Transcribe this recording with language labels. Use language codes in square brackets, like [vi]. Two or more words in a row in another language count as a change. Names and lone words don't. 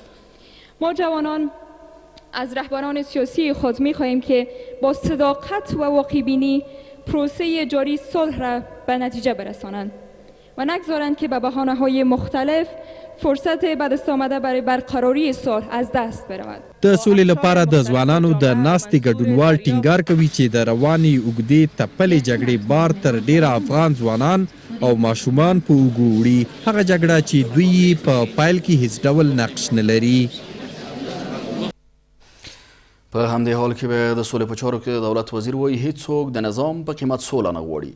[fa] ما جوانان از رهبران سیاسی خود می خواهیم که با صداقت و واقع‌بینی پروسه جاری صلح را به نتیجه برسانند و نگذارند که به بهانه‌های مختلف فرصت به دست آمده برای برقراری صلح از دست برود. [ps] د سولې لپاره د ځوانانو د ناستې ګډونوال ټینګار کوي چې د روانې اوږدې تپلې جګړې بار تر ډیره افغان ځوانان او ماشومان په اوږو وړي، هغه جګړه چې دوی په پیل کې هیڅ ډول نقش نه لري. په همدې حال کې به د سولې په چارو کې د دولت وزیر وایي هیڅوک د نظام په قیمت سوله نه غواړي.